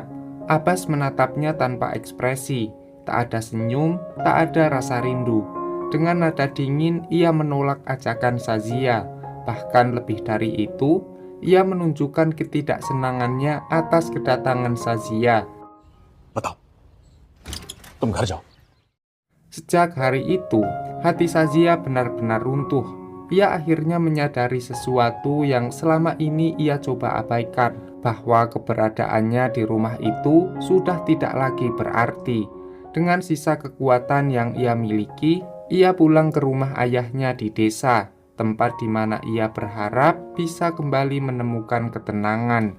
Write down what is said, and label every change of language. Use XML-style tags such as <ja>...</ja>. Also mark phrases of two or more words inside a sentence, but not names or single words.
<id>Abbas menatapnya tanpa ekspresi, tak ada senyum, tak ada rasa rindu. Dengan nada dingin, ia menolak ajakan Shazia. Bahkan lebih dari itu, ia menunjukkan ketidaksenangannya atas kedatangan Shazia.</id> <hi>बताओ, तुम घर जाओ।</hi> <id>Sejak hari itu, hati Shazia benar-benar runtuh. Ia akhirnya menyadari sesuatu yang selama ini ia coba abaikan, bahwa keberadaannya di rumah itu sudah tidak lagi berarti. Dengan sisa kekuatan yang ia miliki, ia pulang ke rumah ayahnya di desa, tempat di mana ia berharap bisa kembali menemukan ketenangan.</id>